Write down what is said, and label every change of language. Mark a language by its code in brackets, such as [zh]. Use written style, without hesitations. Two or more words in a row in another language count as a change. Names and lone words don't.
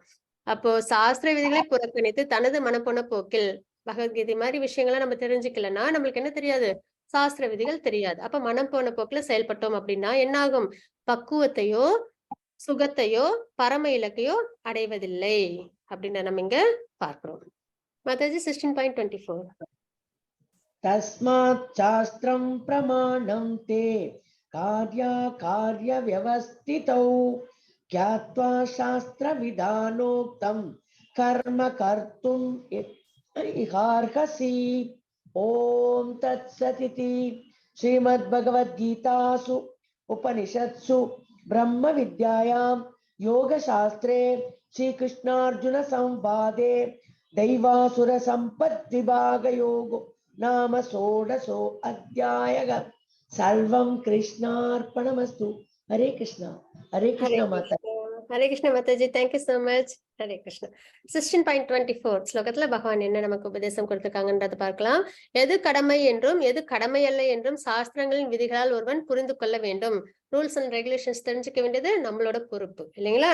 [ta] அப்போ சாஸ்திர விதிகளை புறக்கணித்து தனது மனப்போன போக்கில் பகவத்கீதை மாதிரி விஷயங்களை நம்ம தெரிஞ்சுக்கலன்னா நம்மளுக்கு என்ன தெரியாது? சாஸ்திர விதிகள் தெரியாது. அப்ப மனம் போன போக்குல செயல்பட்டோம் அப்படின்னா என்ன ஆகும்? பக்குவத்தையோ சுகத்தையோ பரம இலக்கையோ அடைவதில்லை அப்படின்னு நம்ம இங்க பார்க்கிறோம். மாதாஜி 16.24. [sa] तस्मात् शास्त्रं प्रमाणं ते कार्य व्यवस्थितौ ज्ञात्वा शास्त्रविधानोक्तं कर्म कर्तुम् इहार्हसि. ओम तत्सदिति श्रीमद्भगवद्गीतासु उपनिषत्सु ब्रह्म विद्यायां योगशास्त्रे श्रीकृष्णार्जुन संवादे दैवासुर संपद्विभागयोगो नाम षोडशो अध्यायः. सर्वं कृष्णार्पणमस्तु. हरे कृष्णा. हरे कृष्णा माता. [en] ஹரே கிருஷ்ண மாதாஜி, thank you so much. ஹரே கிருஷ்ண. [ta] 16.24 ஸ்லோகத்துல பகவான் என்ன நமக்கு உபதேசம் கொடுத்திருக்காங்கன்றத பார்க்கலாம். எது கடமை என்றும் எது கடமை அல்ல என்றும் சாஸ்திரங்களின் விதிகளால் ஒருவன் புரிந்து கொள்ள வேண்டும். [en] rules and regulations [ta] தெரிஞ்சுக்க வேண்டியது நம்மளோட பொறுப்பு இல்லைங்களா?